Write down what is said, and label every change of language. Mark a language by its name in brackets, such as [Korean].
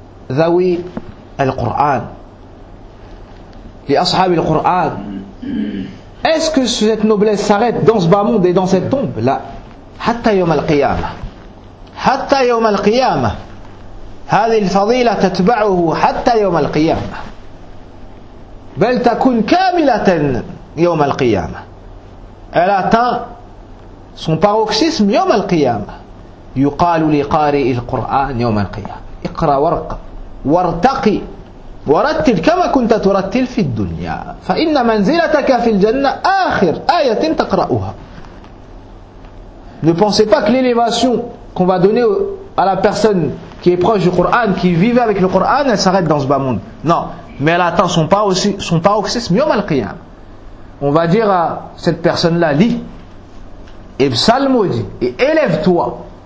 [Arabic] ذوي القرآن لأصحاب القرآن. [French] Est-ce que cette noblesse s'arrête dans ce bas monde et dans cette tombe? [Arabic] Là. حتى يوم القيامة. حتى يوم القيامة. هذه الفضيلة تتبعه حتى يوم القيامة. بل تكون كاملة يوم القيامة. [French] Elle atteint son paroxysme [Arabic] يوم القيامة. يقال لقارئ القرآن يوم القيامة. اقرأ ورقة. وارتقي ورتل كما كنت ترتل في الدنيا فإن منزلتك في الجنة آخر آية تقرأها. [French] Ne pensez pas que l'élévation qu'on va donner à la personne qui est proche du Coran, qui vivait avec le Coran, elle s'arrête dans ce bas monde. Non, mais elle atteint son paroxysme [Arabic] يوم القيامة. [French] On va dire à cette personne-là, lis et psalmodie et élève-toi.